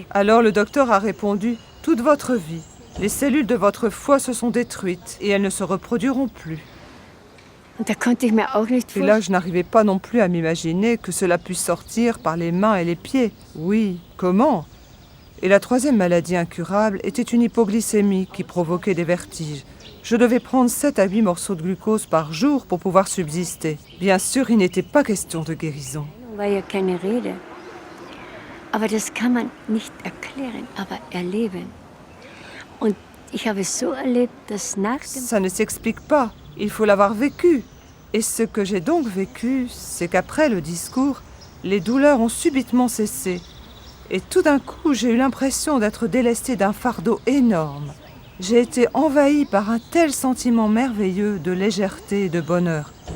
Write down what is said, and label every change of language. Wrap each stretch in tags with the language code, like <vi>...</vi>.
<fr>Alors le docteur a répondu « Toute votre vie, les cellules de votre foie se sont détruites et elles ne se reproduiront plus. » Et là, je n'arrivais pas non plus à m'imaginer que cela puisse sortir par les mains et les pieds. Oui, comment? Et la troisième maladie incurable était une hypoglycémie qui provoquait des vertiges. Je devais prendre 7 à 8 morceaux de glucose par jour pour pouvoir subsister. Bien sûr, il n'était pas question de guérison.</fr> <de>war ja keine Rede. Aber das kann man nicht erklären, aber erleben. Und ich habe so erlebt, dass nach dem...</de> <fr>Ça ne s'explique pas. Il faut l'avoir vécu. Et ce que j'ai donc vécu, c'est qu'après le discours, les douleurs ont subitement cessé. Et tout d'un coup, j'ai eu l'impression d'être délestée d'un fardeau énorme. J'ai été envahie par un tel sentiment merveilleux de légèreté et de bonheur.</fr>